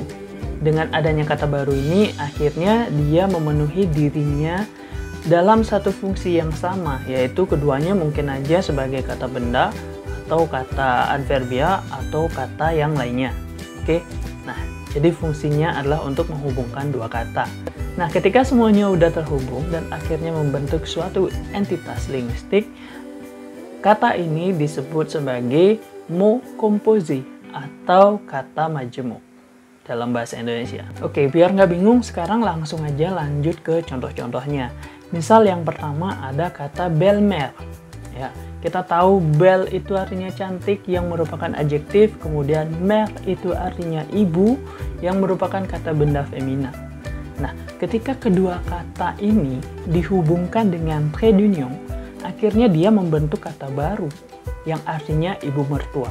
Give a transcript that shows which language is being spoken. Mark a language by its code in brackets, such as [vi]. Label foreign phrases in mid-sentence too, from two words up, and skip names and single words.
[id] Dengan adanya kata baru ini, akhirnya dia memenuhi dirinya dalam satu fungsi yang sama, yaitu keduanya mungkin aja sebagai kata benda atau kata adverbia atau kata yang lainnya. Oke, nah jadi fungsinya adalah untuk menghubungkan dua kata. Nah, ketika semuanya udah terhubung dan akhirnya membentuk suatu entitas linguistik, kata ini disebut sebagai [fr] mot composé [id] atau kata majemuk dalam bahasa Indonesia. Oke, biar nggak bingung, sekarang langsung aja lanjut ke contoh-contohnya. Misal yang pertama ada kata belle-mère. Ya, kita tahu belle itu artinya cantik yang merupakan adjektif, kemudian mère itu artinya ibu yang merupakan kata benda femina. Nah, ketika kedua kata ini dihubungkan dengan [fr] trait d'union, [id] akhirnya dia membentuk kata baru yang artinya ibu mertua.